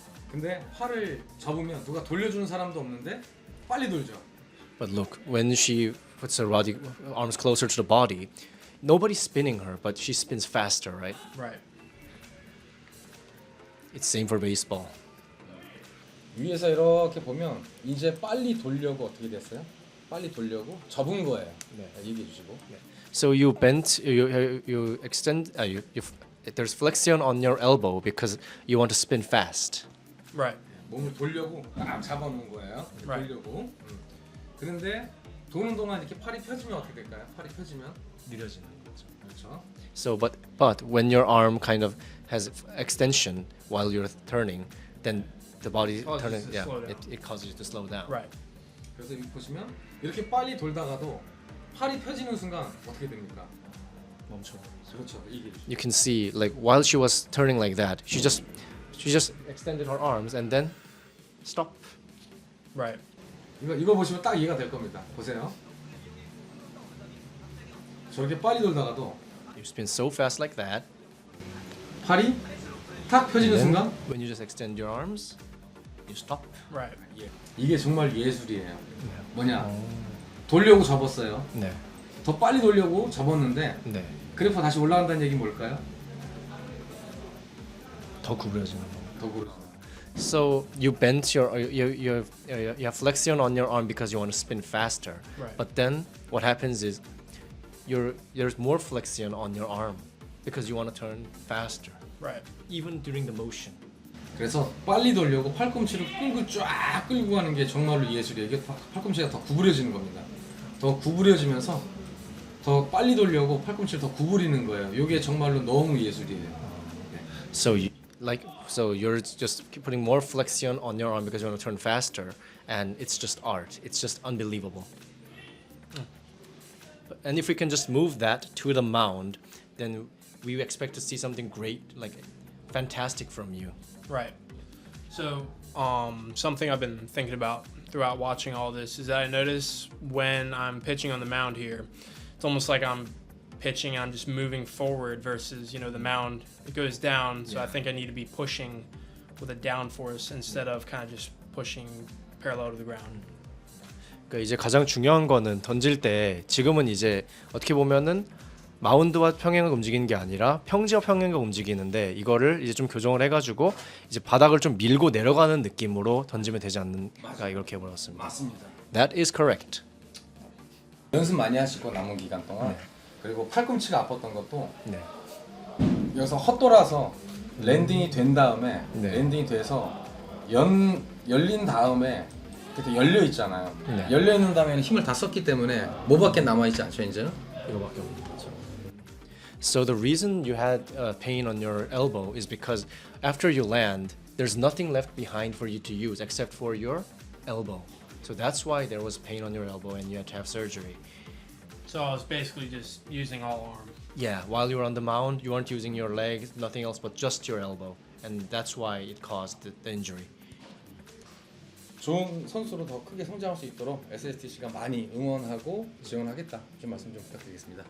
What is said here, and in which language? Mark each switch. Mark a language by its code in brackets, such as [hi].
[ko] 근데 팔을 접으면 누가 돌려주는 사람도 없는데 빨리 돌죠. [en] But look, when she puts her arms closer to the body, nobody's spinning her, but she spins faster, right? Right. It's same for baseball. [ko] 위에서 이렇게 보면 이제 빨리 돌려고 어떻게 됐어요? 빨리 돌려고 접은 거예요. 네, 얘기해 주시고. [en] So you bent, you extend, there's flexion on your elbow because you want to spin fast. Right. [ko] 몸을 돌려고 딱 잡아놓은 거예요. [en] Right. [ko] 돌려고. 그런데 도는 동안 이렇게 팔이 펴지면 어떻게 될까요? 팔이 펴지면 느려지는 거죠. 그렇죠. [en] So, but when your arm kind of has extension while you're turning, then the body Causes turning, it to yeah, slow down. it causes you to slow down. Right. [ko] 그래서 여기 보시면 이렇게 빨리 돌다가도 팔이 펴지는 순간 어떻게 됩니까? 멈춰. 그렇죠. 이게 [en] You can see, like while she was turning like that, she just extended her arms and then stop. Right. [ko] 이거 보시면 딱 이해가 될 겁니다. 보세요. 저렇게 빨리 돌다가도 [en] You spin so fast like that. [ko] 팔이 탁 펴지는 순간 [en] When you just extend your arms, you stop. Right. [ko] 이게 정말 예술이에요. 뭐냐? 돌려고 접었어요. 네. 더 빨리 돌려고 접었는데 네. 그래프가 다시 올라간다는 얘기는 뭘까요? 더 구부려지는 거. 더 그렇죠. [en] So you bent you have flexion on your arm because you want to spin faster. Right. But then what happens is there's more flexion on your arm because you want to turn faster, Right. even during the motion. [ko] 그래서 빨리 돌려고 팔꿈치를 끌고 쫙 끌고 가는 게 정말로 예술이에요. 이게 팔꿈치가 더 구부려지는 겁니다. 더 구부려지면서 더 빨리 돌려고 팔꿈치를 더 구부리는 거예요. 이게 정말로 너무 예술이에요. [en] So you're just putting more flexion on your arm because you want to turn faster, and it's just art. It's just unbelievable. And if we can just move that to the mound, then we expect to see something great, like fantastic from you. Right. So, something I've been thinking about throughout watching all this is that I notice when I'm pitching on the mound here, it's almost like I'm pitching, I'm just moving forward versus, the mound, it goes down. So I think I need to be pushing with a down force instead of kind of just pushing parallel to the ground. [ko] 그러니까 이제 가장 중요한 거는 던질 때 지금은 이제 어떻게 보면은 마운드와 평행을 움직이는 게 아니라 평지와 평행을 움직이는데 이거를 이제 좀 교정을 해가지고 이제 바닥을 좀 밀고 내려가는 느낌으로 던지면 되지 않는가 이렇게 해버렸습니다. 맞습니다. [en] That is correct. [ko] 연습 많이 하시고 남은 기간 동안 그리고 팔꿈치가 아팠던 것도 네. 여기서 헛돌아서 랜딩이 된 다음에 네. 랜딩이 돼서 열린 다음에 그때 열려 있잖아요. 네. 열려 있는 다음에 힘을 다 썼기 때문에 뭐밖에 남아 있지 않죠 이제? 이거밖에 없는 거죠. [en] So the reason you had pain on your elbow is because after you land, there's nothing left behind for you to use except for your elbow. So that's why there was pain on your elbow and you had to have surgery. So I was basically just using all arm. Yeah, while you were on the mound, you weren't using your legs, nothing else but just your elbow. And that's why it caused the injury. [ko] 좋은 선수로 더 크게 성장할 수 있도록 SSTC가 많이 응원하고 지원하겠다. 좀 말씀 좀 부탁드리겠습니다.